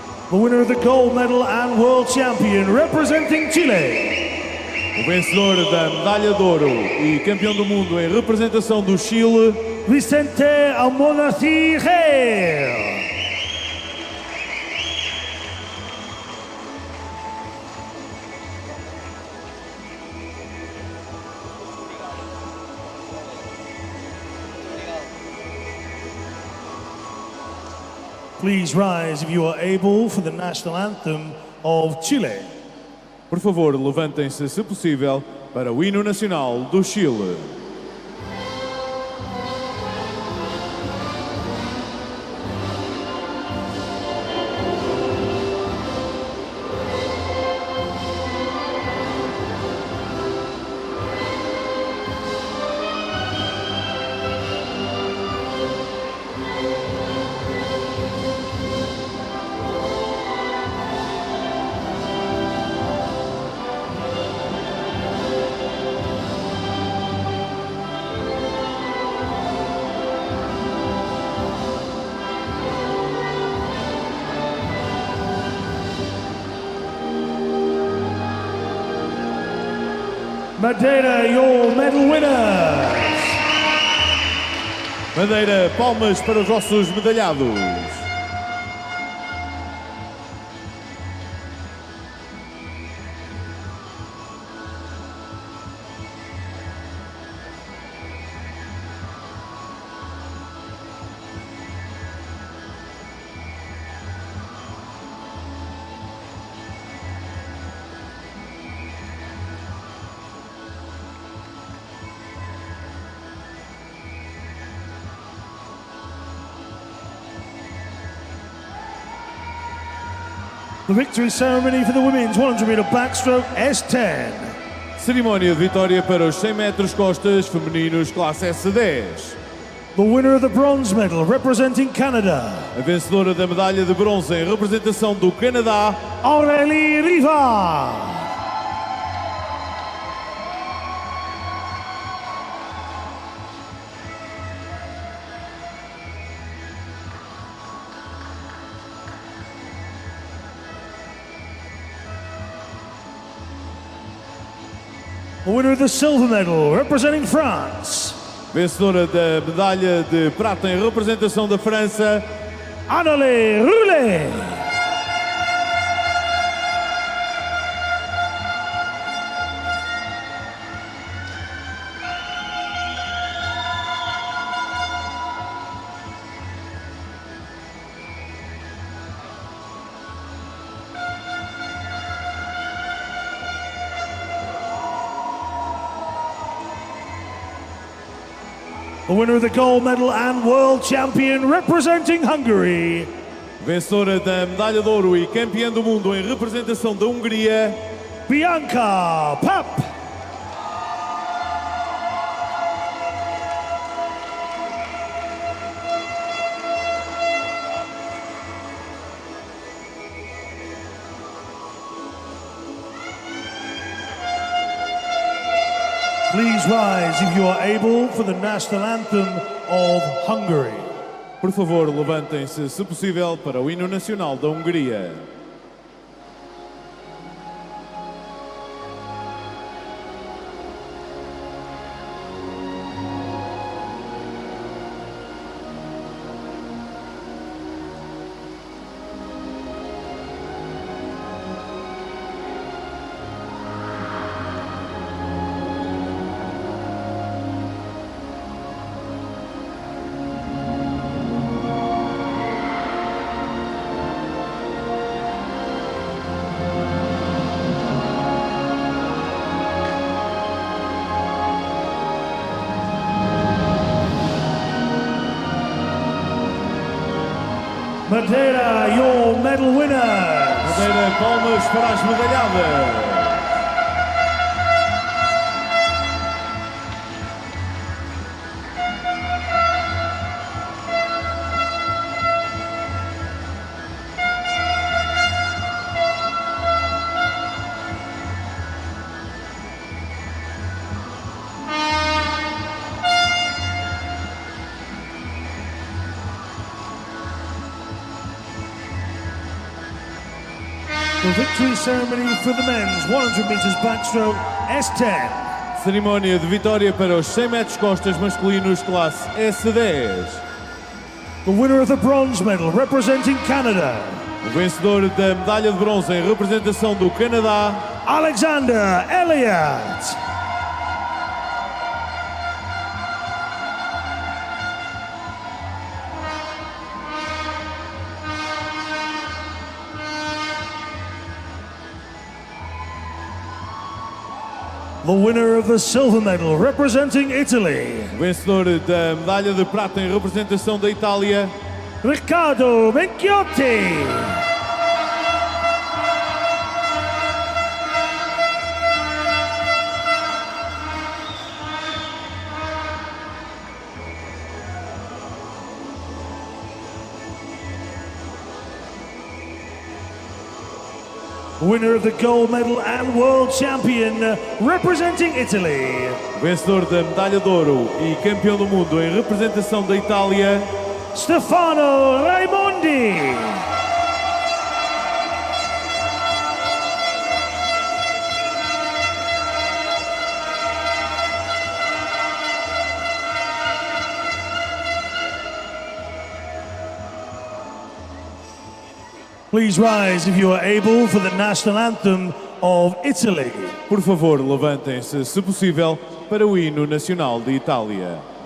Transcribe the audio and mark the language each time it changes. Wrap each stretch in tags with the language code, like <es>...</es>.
<en>The winner of the gold medal and world champion representing Chile.</en> <pt>o vencedor da medalha de ouro e campeão do mundo em representação do Chile, Vicente Almonacir.</pt> <en>Please rise if you are able for the national anthem of Chile.</en> <pt>por favor, levantem-se, se possível, para o hino nacional do Chile.</pt> <en>Madeira, your medal winners.</en> <pt>Madeira, palmas para os nossos medalhados.</pt> <en>The victory ceremony for the women's 100 meter backstroke S10.</en> <pt>Cerimónia de vitória para os 100 metros costas femininos classe S10.</pt> <en>The winner of the bronze medal representing Canada.</en> <pt>A vencedora da medalha de bronze em representação do Canadá, Aurélie Riva.</pt> <en>The winner of the silver medal representing France.</en> <pt>vencedora da medalha de prata em representação da França, Annalie Roulet.</pt> <en>The winner of the gold medal and world champion representing Hungary.</en> <pt>vencedora da medalha de ouro e campeã do mundo em representação da Hungria, Bianca Papp.</pt> <en>Please rise if you are able for the national anthem of Hungary.</en> <pt>por favor, levantem-se, se possível, para o hino nacional da Hungria.</pt> <en>Madeira, your medal winners.</en> <pt>Madeira, palmas para as medalhadas.</pt> <en>The victory ceremony for the men's 100 meters backstroke S10.</en> <pt>Cerimónia de vitória para os 100 metros costas masculinos classe S10.</pt> <en>The winner of the bronze medal representing Canada.</en> <pt>O vencedor da medalha de bronze em representação do Canadá, Alexander Elliott.</pt> <en>The winner of the silver medal representing Italy.</en> <pt>o vencedor da medalha de prata em representação da Itália, Riccardo Minchiotti.</pt> <en>Winner of the gold medal and world champion representing Italy.</en> <pt>o vencedor da medalha de ouro e campeão do mundo em representação da Itália, Stefano Raimondi.</pt> <en>Please rise if you are able for the national anthem of Italy.</en> <pt>Por favor, levantem-se, se possível, para o hino nacional de Itália.</pt>